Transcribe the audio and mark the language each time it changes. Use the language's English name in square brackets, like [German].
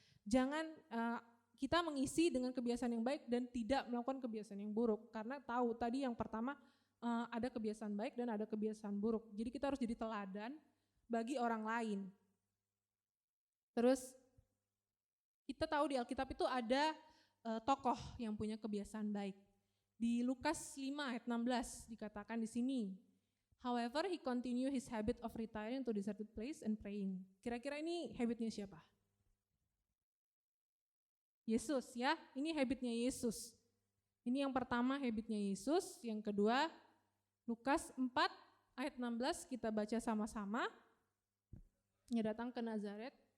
[Indonesian] Jangan kita mengisi dengan kebiasaan yang baik dan tidak melakukan kebiasaan yang buruk. Karena tahu tadi yang pertama ada kebiasaan baik dan ada kebiasaan buruk. Jadi kita harus jadi teladan bagi orang lain. Terus kita tahu di Alkitab itu ada tokoh yang punya kebiasaan baik. Di Lukas 5 ayat 16 dikatakan di sini, [English] however he continue his habit of retiring to deserted place and praying. [Indonesian] Kira-kira ini habitnya siapa? Yesus ya, ini habitnya Yesus. Ini yang pertama habitnya Yesus, yang kedua Lukas 4 ayat 16 kita baca sama-sama. Dia datang ke Nazaret.